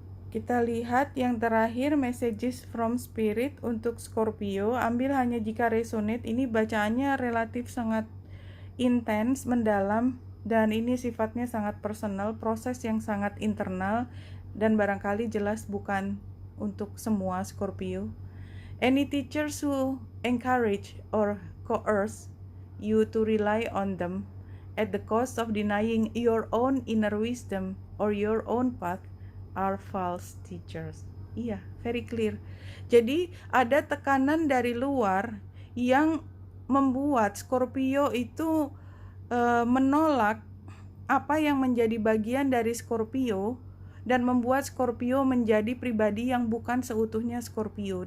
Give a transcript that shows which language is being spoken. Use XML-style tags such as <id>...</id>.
<id>Kita lihat yang terakhir,</id> <en>messages from spirit</en> <id>untuk Scorpio. Ambil hanya jika resonate. Ini bacaannya relatif sangat intens, mendalam, dan ini sifatnya sangat personal, proses yang sangat internal, dan barangkali jelas bukan untuk semua Scorpio.</id> <en>Any teachers who encourage or coerce you to rely on them at the cost of denying your own inner wisdom or your own path are false teachers. Iya, very clear.</en> <id>Jadi ada tekanan dari luar yang membuat Scorpio itu menolak apa yang menjadi bagian dari Scorpio dan membuat Scorpio menjadi pribadi yang bukan seutuhnya Scorpio.</id>